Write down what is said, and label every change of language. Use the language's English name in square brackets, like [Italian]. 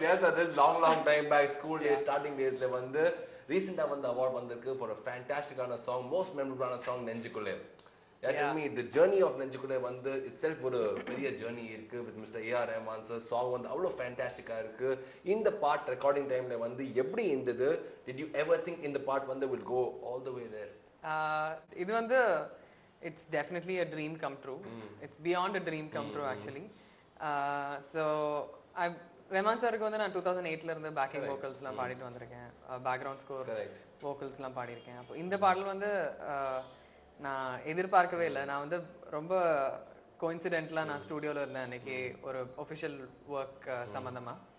[English] Yes, this long time back, school days, starting daysல [Tamil] வந்து ரீசெண்டா வந்து அவார்ட் வந்திருக்கு [English] for a fantastic ஆன song, most memorable ஆன song நெஞ்சுக்குள்ளே. Tell me, the journey of நெஞ்சுக்குள்ளே வந்து itself [Tamil] ஒரு பெரிய journey இருக்கு [English] with Mr. A.R. Rahman sir. [Tamil] Song வந்து அவ்வளோ ஃபேண்டாஸ்டிக்கா இருக்கு. இந்த பார்ட் ரெக்கார்டிங் டைம்ல வந்து எப்படி இருந்தது? [English] Did you ever think in the part வந்து will go all the way there? இது வந்து it's definitely a dream come true. It's beyond a dream come true actually. [Tamil] So ரெமான் சாருக்கு வந்து நான் 2008ல இருந்து பேக்கிங் வோக்கல்ஸ்லாம் பாடிட்டு வந்திருக்கேன், பேக்ரவுண்ட் ஸ்கோர் வோக்கல்ஸ்லாம் பாடியிருக்கேன். அப்போ இந்த பாடல் வந்து நான் எதிர்பார்க்கவே இல்லை. நான் வந்து ரொம்ப கோயின்சிடென்ட்லாம் நான் ஸ்டூடியோவில் இருந்தேன் அன்னைக்கு ஒரு ஒஃபிஷியல் ஒர்க் சம்மந்தமாக.